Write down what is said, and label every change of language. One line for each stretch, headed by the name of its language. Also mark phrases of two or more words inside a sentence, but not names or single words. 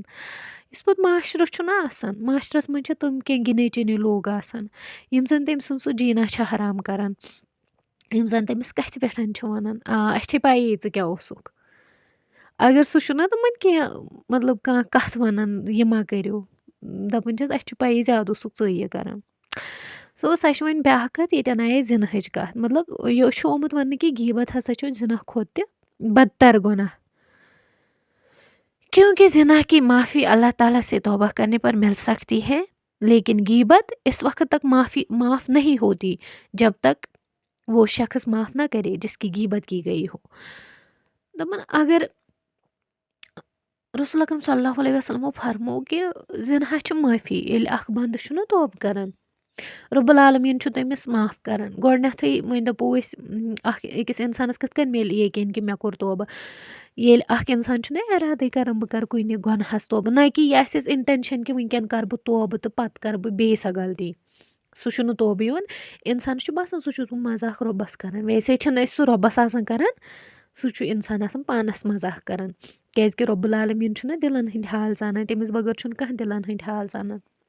Kashmiri: یُس پتہٕ معاشرٕ چھُنہ آسان, معاشرس منٛز چھِ تِم کینٛہہ گِنے چُنے لوٗکھ آسان یِم زن تٔمۍ سُنٛد سُہ جیٖنا چھِ حرام کران, یِم زن تٔمِس کتھِ پٮ۪ٹھ چھِ وَنان, اَسہِ چھے پَیی ژٕ کیٛاہ اوسُکھ, اگر سُہ چھُنا تِمن کینٛہہ مطلب کانٛہہ کَتھ وَنان یہِ ما کٔرِو دَپان چھِس اَسہِ چھُ پَیی زیادٕ اوسُکھ ژٕ یہِ کَران سو سۄ چھِ وۄنۍ بیٛاکھ کَتھ ییٚتٮ۪ن آیے زِنہٕچ کَتھ مطلب یہِ چھُ آمُت وَننہٕ کہِ غیٖبت ہسا چھُ زِنہ کھۄتہٕ تہِ بدتر گُناہ
Urdu: کیونکہ زنا کی معافی اللہ تعالیٰ سے توبہ کرنے پر مل سکتی ہے لیکن غیبت اس وقت تک معاف نہیں ہوتی جب تک وہ شخص معاف نہ کرے جس کی غیبت کی گئی ہو
Kashmiri: دپان اگر رسول اکرم صلی اللہ علیہ وسلمو فرمو کہِ زِنہا چھُ معٲفی ییٚلہِ اکھ بنٛدٕ چھُنہ توبہٕ کران رۄب العالمیٖن چھُ تٔمِس معاف کران گۄڈٕنٮ۪تھٕے وۄنۍ دَپو أسۍ اکھ أکِس اِنسانس کِتھ کٔنۍ مِلہِ یقیٖن کہِ مےٚ کوٚر توبہٕ ییٚلہِ اکھ اِنسان چھُنہ ارادے کران بہٕ کرٕ کُنہِ گۄنہس توبہٕ نہ کہِ یہِ آسٮ۪س اِنٹٮ۪نشن کہِ وٕنکٮ۪ن کرٕ بہٕ توبہٕ تہٕ پتہٕ کرٕ بہٕ بیٚیہِ سۄ غلطی سُہ چھُنہٕ توبہٕ یِوان اِنسانس چھُ باسان سُہ چھُس بہٕ مزاق رۄبس کران ویسے چھِنہٕ أسۍ سُہ رۄبس آسان کران سُہ چھُ اِنسان آسان پانس مزاق کران کیازِ کہِ رۄب العالمیٖن چھُنہ دِلن ہٕنٛدۍ حال زانان تٔمِس بغٲر چھُنہٕ کانٛہہ دِلن ہٕنٛدۍ حال زانان